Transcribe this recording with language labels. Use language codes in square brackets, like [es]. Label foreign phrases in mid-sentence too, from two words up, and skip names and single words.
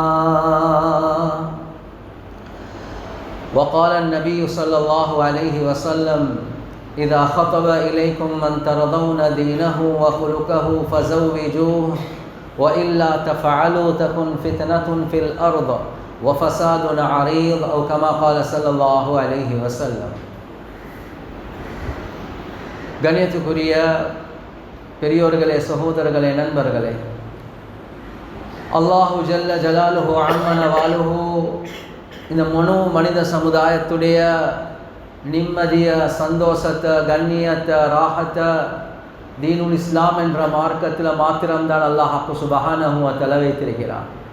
[ar] وقال النبي صلى الله عليه وسلم إذا خطب إليكم من ترضون دينه وخلقه فزوجوه وإلا تفعلوا تكن فتنة في الأرض وفساد عريض أو كما قال صلى الله عليه وسلم. [ta] கண்ணியத்துக்குரிய பெரியோர்களே, சகோதரர்களே, நண்பர்களே, [ar] الله جل جلاله عم نواله [ta] இந்த முழு மனித சமுதாயத்துடைய நிம்மதிய, சந்தோஷத்தை, கண்ணியத்தை, ராஹத்தை [ar] دين الإسلام [ta] என்ற மார்க்கத்தில் மாத்திரம்தான் [ar] الله سبحانه وتعالى [ta] வைத்திருக்கிறார்.